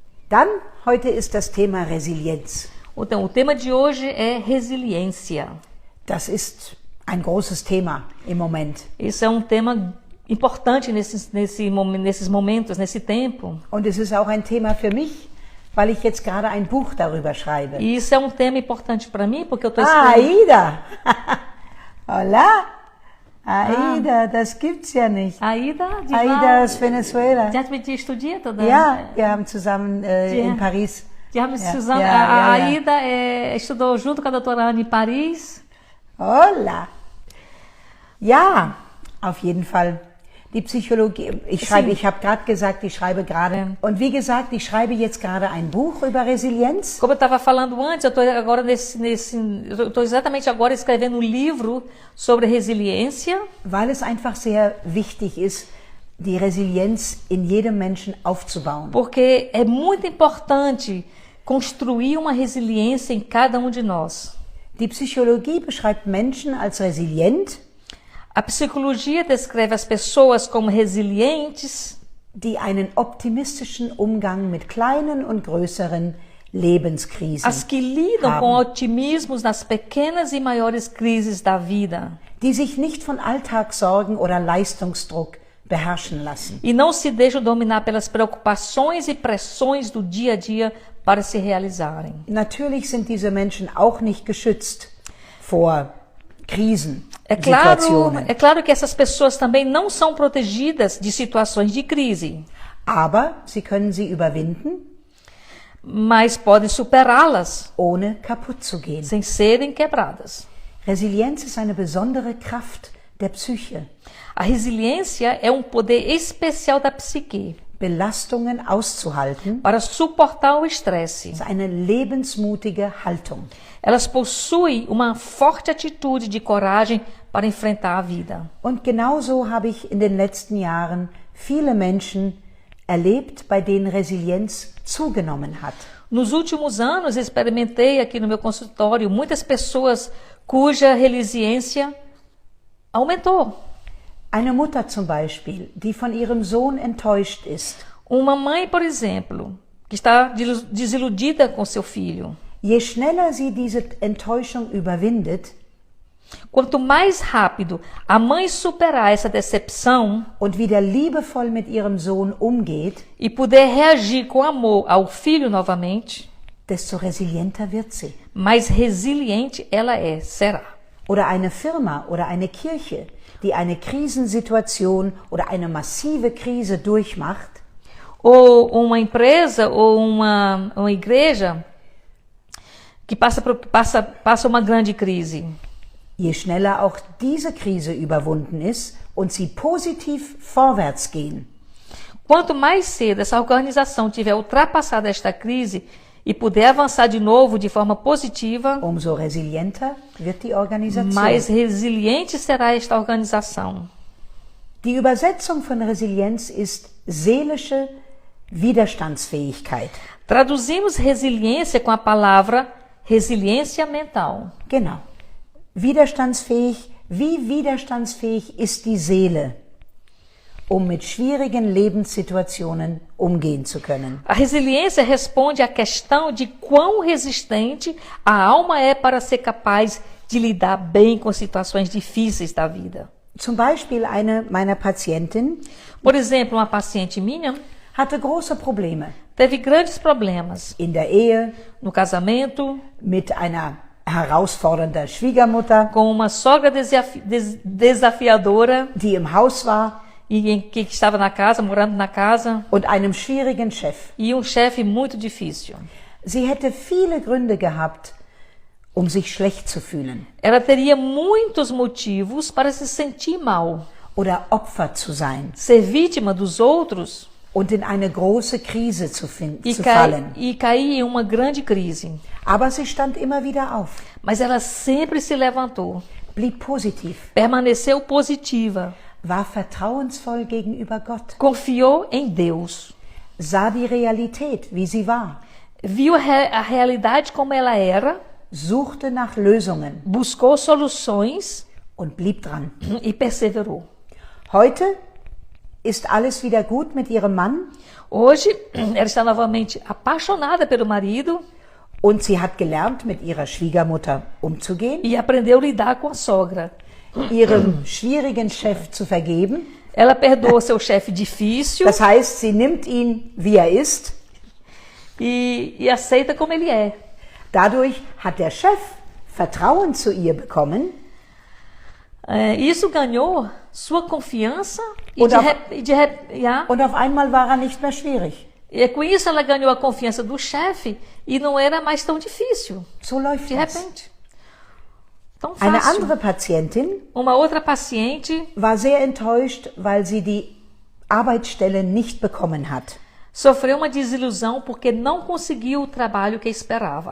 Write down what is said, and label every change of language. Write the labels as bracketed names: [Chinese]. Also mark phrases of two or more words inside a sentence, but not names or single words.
[German] Dann, heute ist das Thema Resilienz. [Portuguese] Então, o tema de hoje é resiliência. [German] Das ist ein großes Thema im Moment. [Portuguese] Isso é um tema importante nesses momentos, nesse tempo. [German] Und es ist auch ein Thema für mich, weil ich jetzt gerade ein Buch darüber schreibe. [Portuguese] E isso é um tema importante para mim, porque eu estou Ah, escrevendo... [German] Aida! Hola! Aida, das gibt's ja nicht. Aida, Aida aus Venezuela. Die hat mit dir studiert, oder? Ja, wir haben zusammen in Paris. Die haben Ja, zusammen, ja, a ja, ja. [Portuguese] Aida estudou junto com a doutora Ana em Paris. [German] Hola! Ja, auf jeden Fall. Die Psychologie, ich habe gerade gesagt, ich schreibe gerade. Und wie gesagt, ich schreibe jetzt gerade ein Buch über Resilienz. [Portuguese] Como eu estava falando antes, eu estou agora eu estou exatamente agora escrevendo um livro sobre resiliência, [German] Weil es einfach sehr wichtig ist, die Resilienz in jedem Menschen aufzubauen. [Portuguese] porque é muito importante construir uma resiliência em cada um de nós. [German] Die Psychologie beschreibt Menschen als resilient, [Portuguese] A psicologia descreve as pessoas como resilientes, [German] die einen optimistischen Umgang mit kleinen und größeren Lebenskrisen [Portuguese] as que lidam [German] haben, [Portuguese] com otimismos nas pequenas e maiores crises da vida [German] die sich nicht von Alltagssorgen oder Leistungsdruck beherrschen lassen. [Portuguese] e não se deixam dominar pelas preocupações e pressões do dia a dia para se realizarem. [German] Natürlich sind diese Menschen auch nicht geschützt vor Krisen, [Portuguese] É [German] Situationen. [Portuguese] claro que essas pessoas também não são protegidas de situações de crise, [German] Aber sie können sie überwinden, [Portuguese] mas podem superá-las [German] ohne kaputt zu gehen. [Portuguese] sem serem quebradas. [German] Resilienz ist eine besondere Kraft der Psyche, [Portuguese] A resiliência é um poder especial da psique [German] Belastungen auszuhalten. [Portuguese] para suportar o estresse. [German] Das ist eine lebensmutige Haltung. [Portuguese] Elas possuem uma forte atitude de coragem para enfrentar a vida. [German] Und genauso habe ich in den letzten Jahren viele Menschen erlebt, bei denen Resilienz zugenommen hat. [Portuguese] Nos últimos anos, experimentei aqui no meu consultório muitas pessoas cuja resiliência aumentou. [German] Eine Mutter zum Beispiel, die von ihrem Sohn enttäuscht ist. [Portuguese] Uma mãe, por exemplo, que está desiludida com seu filho. [German] Je schneller sie diese Enttäuschung überwindet [Portuguese] Quanto mais rápido a mãe superar essa decepção [German] und wieder liebevoll mit ihrem Sohn umgeht, [Portuguese] e puder reagir com amor ao filho novamente, [German] desto resilienter wird sie. [Portuguese] mais resiliente ela será. [German] Oder eine Firma oder eine Kirche, die eine Krisensituation oder eine massive Krise durchmacht, [Portuguese] Ou uma empresa ou uma igreja que passa uma grande crise. [German] je schneller auch diese Krise überwunden ist und sie positiv vorwärts gehen, [Portuguese] Quanto mais cedo essa organização tiver ultrapassado esta crise e puder avançar de novo de forma positiva, [German] umso resilienter wird die Organisation. [Portuguese] mais resiliente será esta organização. [German] Die Übersetzung von Resilienz ist seelische Widerstandsfähigkeit. [Portuguese] Traduzimos resiliência com a palavra resiliência mental. [German] Genau. Wie widerstandsfähig ist die Seele, um mit schwierigen Lebenssituationen umgehen zu können? [Portuguese] A resiliência responde à questão de quão resistente a alma é para ser capaz de lidar bem com situações difíceis da vida. [German] Zum Beispiel eine meiner Patientinnen [Portuguese] Por exemplo, uma paciente minha [German] hatte große Probleme [Portuguese] teve grandes problemas [German] in der Ehe, [Portuguese] no casamento, [German] mit einer herausfordernden Schwiegermutter, [Portuguese] com uma sogra desafiadora [German] die im Haus war, [Portuguese] que estava na casa, morando na casa, [German] und einem schwierigen Chef. [Portuguese] e um chefe muito difícil. [German] Sie hätte viele Gründe gehabt, um sich schlecht zu fühlen [Portuguese] Ela teria muitos motivos para se sentir mal, [German] oder Opfer zu sein [Portuguese] ser vítima dos outros [German] und in eine große Krise zu [Portuguese] e [German] fallen. [Portuguese] cair em uma grande crise. [German] Aber sie stand immer wieder auf, [Portuguese] Mas ela sempre se levantou, [German] blieb positiv, [Portuguese] permaneceu positiva, [German] war vertrauensvoll gegenüber Gott, [Portuguese] confiou em Deus, [German] sah die Realität, wie sie war, [Portuguese] viu a realidade como ela era, [German] suchte nach Lösungen [Portuguese] buscou soluções [German] und blieb dran. [Portuguese] e perseverou. [German] Heute ist alles wieder gut mit ihrem Mann [Portuguese] Hoje, ela está novamente apaixonada pelo marido [German] und sie hat gelernt, mit ihrer Schwiegermutter umzugehen, [Portuguese] e aprendeu a lidar com a sogra. [German] ihrem schwierigen Chef zu vergeben. [Portuguese] Ela perdoa seu chefe difícil [German] Das heißt, sie nimmt ihn, wie er ist. [Portuguese] e aceita como ele é. [German] Dadurch hat der Chef Vertrauen zu ihr bekommen. [Portuguese] Isso ganhou sua confiança [German] Und [Portuguese] e [German] auf einmal war er nicht mehr schwierig. [Portuguese] com isso ela ganhou a confiança do chefe e não era mais tão difícil, [German] So läuft [Portuguese] de [German] das. [Portuguese] repente. Tão [German] Eine [Portuguese] fácil. [German] andere Patientin [Portuguese] Uma outra paciente [German] war sehr enttäuscht, weil sie die Arbeitsstelle nicht bekommen hat. [Portuguese] sofreu uma desilusão porque não conseguiu o trabalho que esperava.